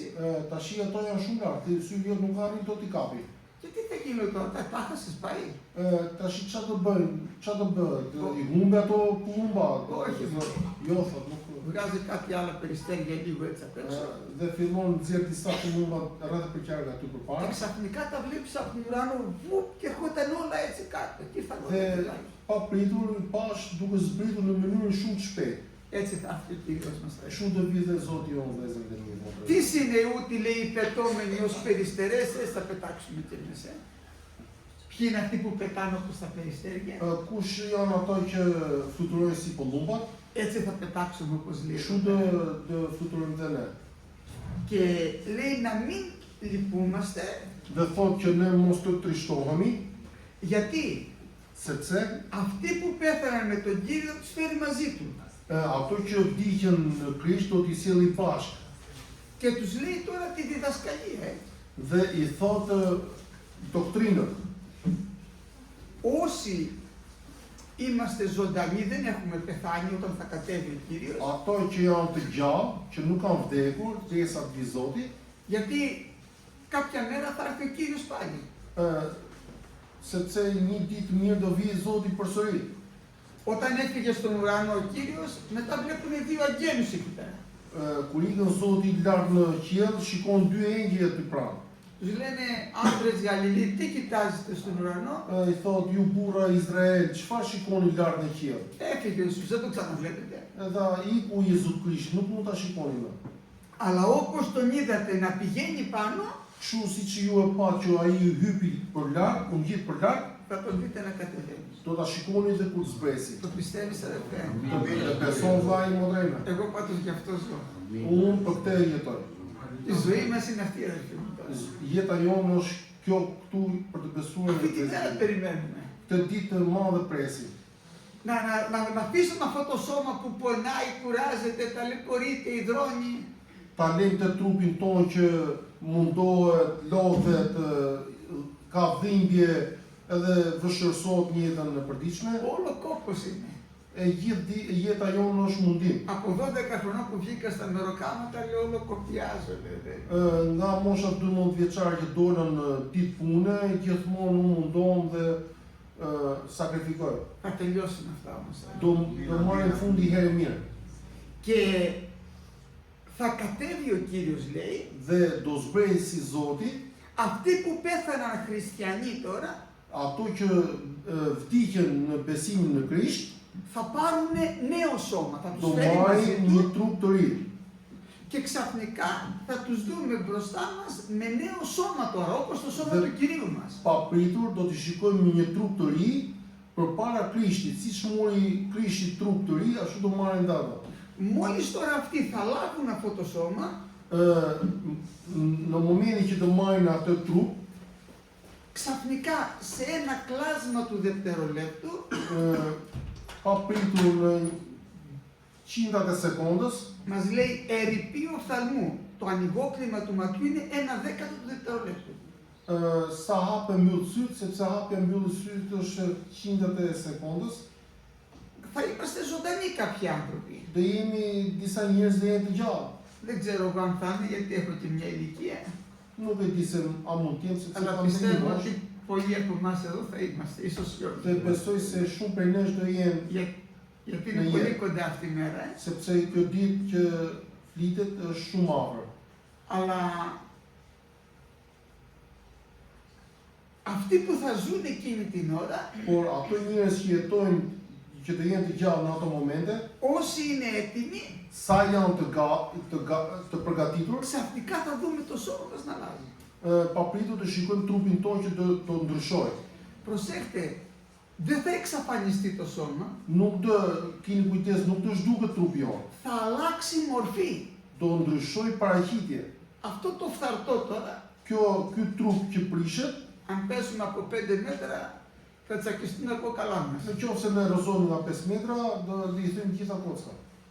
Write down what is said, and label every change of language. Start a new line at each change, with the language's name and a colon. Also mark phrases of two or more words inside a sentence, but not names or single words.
Albanian: Tashi ato janë shumë lart, sy vjet nuk arrin dot I kapi.
Greek: Και τι θα γίνει τώρα, τα έχασες πάει.
Albanian: Tashi ç'a do bëjnë? Ç'a do bëhet? I humbe ato pullumba.
Greek: Όχι.
Albanian: Jo, thot, nuk.
Greek: Βγάζει κάτι άλλο περιστέρια λίγο έτσι απ' έξω.
Albanian: Dhe fillon nxjerr disa pullumba rreth për qark aty
Greek: Και
Albanian: përpara.
Greek: ξαφνικά τα βλέπεις από τον ουρανό, βουπ, και ερχόταν όλα έτσι κάτω. Τι θα
Albanian: Dhe pa pritur, pash duke zbritur në mënyrë shumë të shpejtë.
Greek: Έτσι θα έρθει ο Κύριος μας.
Albanian: Kështu do vi dhe Zoti jonë vëllezër dhe mirë.
Greek: Τι είναι ούτι λέει οι πετώμενοι ως περιστερές, θα πετάξουμε κι εμείς. Ποιοι είναι αυτοί που πετάνε όπως τα περιστέρια.
Albanian: Kush janë ato që fluturojnë si pullumbat,
Greek: Έτσι θα πετάξουμε όπως λέει.
Albanian: kështu do fluturojmë dhe ne.
Greek: Και λέει να μην λυπούμαστε.
Albanian: Dhe thotë që ne mos të trishtohemi,
Greek: Γιατί
Albanian: sepse
Greek: αυτοί που πέθαναν με τον Κύριο τους φέρει μαζί του.
Albanian: ato që vdiqën në Krisht do t'i sjellë bashkë.
Greek: Και τους λέει τώρα τη διδασκαλία.
Albanian: Dhe I thotë doktrinën.
Greek: Όσοι είμαστε ζωντανοί, δεν έχουμε πεθάνει όταν θα κατέβει ο Κύριος.
Albanian: Ato që janë të gjallë, që nuk kanë vdekur, derisa të vi Zoti,
Greek: Γιατί κάποια μέρα θα έρθει ο Κύριος πάλι.
Albanian: sepse një ditë mirë do vi Zoti përsëri.
Greek: Όταν έφυγε στον ουρανό ο Κύριος, μετά βλέπουν δύο αγγέλους εκεί πέρα.
Albanian: Kur ikën Zoti lart në qiell, shikon dy engjëj aty pranë.
Greek: Τους λένε άντρες Γαλιλή, τι κοιτάζετε στον ουρανό.
Albanian: I thot, ju burra Izrael, çfarë shikoni lart në qiell?
Greek: Έφυγε ο Ιησούς, δεν το ξαναβλέπετε.
Albanian: Edhe iku Jezu Krisht, nuk mund ta shikoni më.
Greek: Αλλά όπως τον είδατε να πηγαίνει πάνω,
Albanian: Kështu siç ju e pa që ai hypi për lart, u ngjit për lart,
Greek: θα τον δείτε να κατεβαίνει.
Albanian: do ta shikoni edhe kur zbresi.
Greek: Το πιστεύεις αδερφέ.
Albanian: Beson vllai më drejtë.
Greek: Εγώ πάντως γι' αυτό ζω.
Albanian: Unë për këtë jetoj.
Greek: Η ζωή μας είναι αυτή αδερφέ μου.
Albanian: Jeta jonë është kjo këtu për të besuar
Greek: Αυτή
Albanian: në
Greek: τη μέρα
Albanian: Krishtin.
Greek: περιμένουμε.
Albanian: Këtë ditë të madhe presim.
Greek: Να αφήσουμε αυτό το σώμα που πονάει, κουράζεται, ταλαιπωρείται, υδρώνει.
Albanian: Ta lejmë të trupin tonë që mundohet, lodhet, ka dhimbje edhe vëshërsohet në jetën e përditshme.
Greek: Όλο κόπος είναι.
Albanian: Gjithë jeta jonë është mundim.
Greek: Από 12 χρονών που βγήκα στα μεροκάματα, λέω όλο κοπιάζω.
Albanian: Nga mosha 12 vjeçare që dolën ditë pune, gjithmonë u mundon dhe sakrifikoj.
Greek: Θα τελειώσουν αυτά όμως.
Albanian: Do marrin fundi herë mirë.
Greek: Και θα κατέβει ο Κύριος λέει,
Albanian: Dhe do zbresi Zoti,
Greek: αυτοί που πέθαναν χριστιανοί τώρα,
Albanian: ato që vdiqën në besimin në Krisht,
Greek: θα πάρουν νέο σώμα, θα
Albanian: do
Greek: τους φέρει μαζί
Albanian: marrin një
Greek: του
Albanian: trup të ri.
Greek: και ξαφνικά θα τους δούμε μπροστά μας με νέο σώμα τώρα, όπως το σώμα
Albanian: Dhe-
Greek: του Κυρίου μας.
Albanian: Papritur do t'i shikojmë një trup të ri përpara Krishtit, siç mori Krishti trup të ri, ashtu do marrin ata.
Greek: Μόλις τώρα αυτοί θα λάβουν αυτό το σώμα,
Albanian: Në momentin që do marrin atë trup,
Greek: ξαφνικά σε ένα κλάσμα του δευτερολέπτου
Albanian: papritur në qindrat e sekondës,
Greek: μας λέει ερειπή οφθαλμού. Το ανοιγόκλημα του ματιού είναι 1/10 του δευτερολέπτου.
Albanian: sa hapë mbyll syt, sepse hapja mbyll syt është qindrat e sekondës,
Greek: Θα είμαστε ζωντανοί κάποιοι άνθρωποι.
Albanian: do jemi disa njerëz dhe jenë të gjallë.
Greek: Δεν ξέρω εγώ αν θα είναι γιατί έχω και μια ηλικία.
Albanian: Nuk e di se a mund të jem sepse
Greek: Αλλά
Albanian: kam
Greek: πιστεύω
Albanian: një
Greek: ότι πολλοί από εμάς εδώ θα είμαστε, ίσως και
Albanian: Dhe
Greek: όχι.
Albanian: besoj se shumë prej nesh do jenë,
Greek: Γιατί είναι πολύ κοντά αυτή η μέρα.
Albanian: sepse kjo ditë që flitet është shumë afër.
Greek: Αλλά αυτοί που θα ζουν εκείνη την ώρα,
Albanian: Por ato njerëz që jetojnë, që të jenë të gjallë në ato momente,
Greek: όσοι είναι έτοιμοι,
Albanian: sa janë të përgatitur,
Greek: ξαφνικά θα δούμε το σώμα μας να αλλάζει.
Albanian: papritur të shikojmë trupin tonë që do ndryshojë.
Greek: Προσέχτε, δεν θα εξαφανιστεί το σώμα,
Albanian: Nuk të keni kujdes, nuk të zhduket trupi jonë.
Greek: θα αλλάξει μορφή.
Albanian: Do ndryshojë paraqitje.
Greek: Αυτό το φθαρτό τώρα,
Albanian: Ky trup që prishet,
Greek: αν πέσουμε από 5 μέτρα, θα τσακιστούν από καλά μας.
Albanian: nëse ne rrëzohemi nga 5 metra, do i them gjitha kocka.